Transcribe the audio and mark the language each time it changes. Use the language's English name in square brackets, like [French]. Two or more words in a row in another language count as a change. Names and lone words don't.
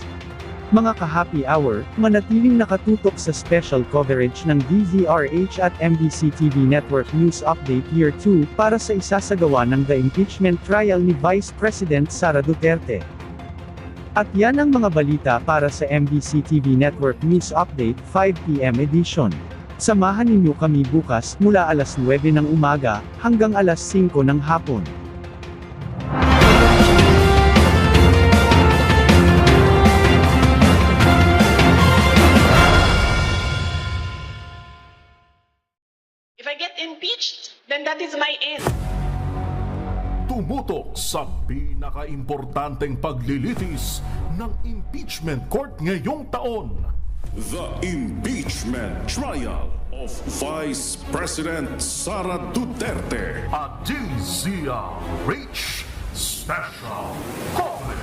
[Filipino] Mga ka-happy hour, manatiling nakatutok sa [English] special coverage [Filipino] ng DZRH at MBC TV Network News Update Year 2 para sa isasagawa ng [English] the impeachment trial [Filipino] ni Vice President Sara Duterte. At yan ang mga balita para sa MBC TV Network News Update 5 PM edition. Samahan ninyo kami bukas mula alas 9 ng umaga hanggang alas 5 ng hapon. [English] If I get impeached, then that is my end. [Filipino] Tumutok sa pinaka-importanteng paglilitis ng [English] impeachment court [Filipino] ngayong taon. [English] The impeachment trial of Vice President Sara Duterte. A DZRH Special Coverage.